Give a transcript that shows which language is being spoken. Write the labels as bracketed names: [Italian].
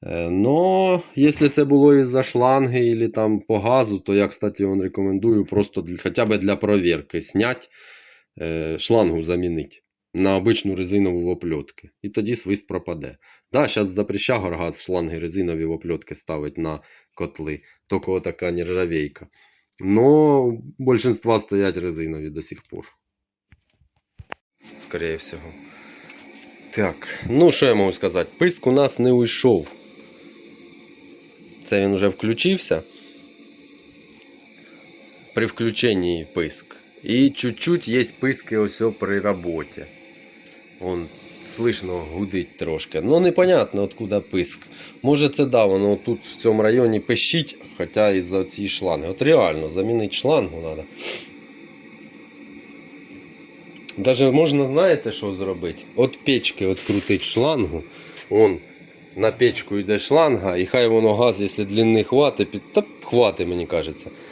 [Ukrainian] Но, якщо це було із-за шланги або там по газу, то я, кстати, рекомендую просто хоча б для перевірки зняти, шлангу замінити на обичну резинову в опльотки. І тоді свист пропаде. Да, зараз запрещає Горгаз шланги резинові в опльотки ставить на котли. Тільки така нержавейка. Но большинства стоять резинові до сих пор. Скорее всего. Так, ну що я можу сказати? Писк у нас не уйшов. Це він вже включився. При включенні писк. І чуть-чуть є писки ось при роботі. [Russian] Вон, слышно, гудить трошки. Ну, непонятно, откуда писк. [Ukrainian] Може це да, воно тут в цьому районі пищить, хоча із-за цієї шланги. От реально, замінити шлангу треба. Даже можна, знаєте, що зробити? От печки відкрутити шлангу. Вон, на печку йде шланга, і хай воно газ, якщо длинний хватить, та хватить, мені кажеться.